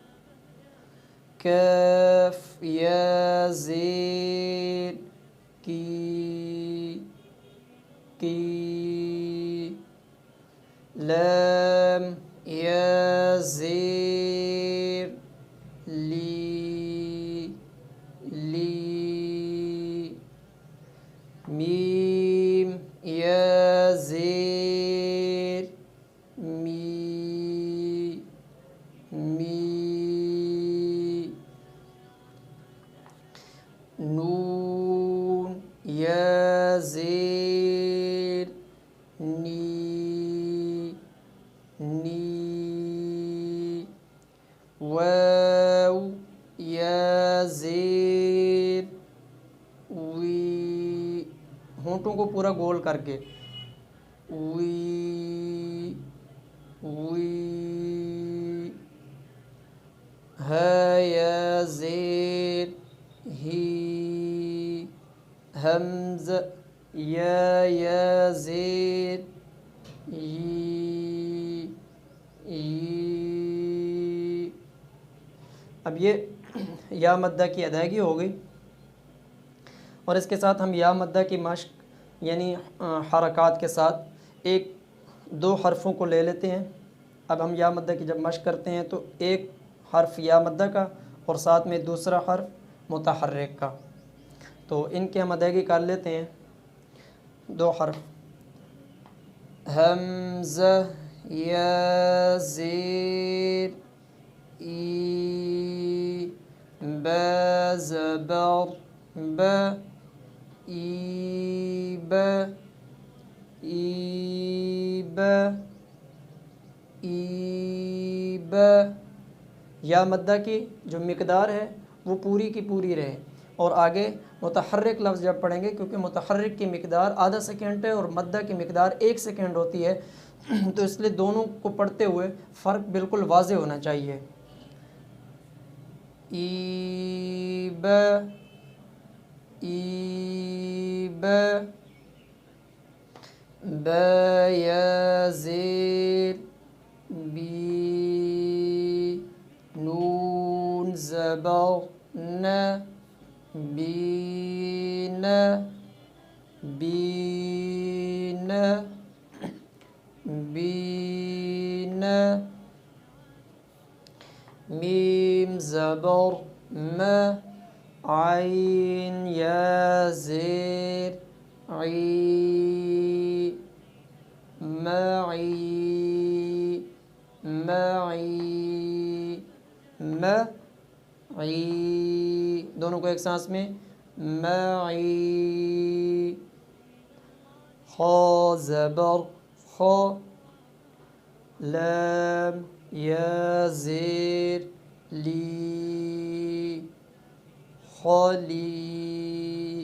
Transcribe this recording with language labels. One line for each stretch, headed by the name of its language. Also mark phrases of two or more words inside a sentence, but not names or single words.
Urdu: کاف یا زیر کی کی۔ لام یا زیر لی لی۔ میم یا زیر می می۔ نون یا زیر نی نی۔ واو یا زیر وی، ہونٹوں کو پورا گول کر کے، وی وی۔ ہا یا زیر ہی، حمز یا زیر ی ی۔ اب یہ یا مدہ کی ادائیگی ہو گئی، اور اس کے ساتھ ہم یا مدہ کی مشق یعنی حرکات کے ساتھ ایک دو حرفوں کو لے لیتے ہیں۔ اب ہم یا مدہ کی جب مشق کرتے ہیں تو ایک حرف یا مدہ کا اور ساتھ میں دوسرا حرف متحرک کا، تو ان کی ہم ادائیگی کر لیتے ہیں۔ دو حرف، حمزہ یا زیر ای، با زبر با، ای با ای با ای با۔ یا مدہ کی جو مقدار ہے وہ پوری کی پوری رہے، اور آگے متحرک لفظ جب پڑھیں گے، کیونکہ متحرک کی مقدار آدھا سیکنڈ ہے اور مدہ کی مقدار 1 سیکنڈ ہوتی ہے، تو اس لیے دونوں کو پڑھتے ہوئے فرق بالکل واضح ہونا چاہیے۔ ای با ای با با یا زیر بی نون زبر ن بین بین بین میم زبر م عین یا زیر عی معی معی معی دونوں کو ایک سانس میں معی خا زبر خا لام یا زیر لی خالی.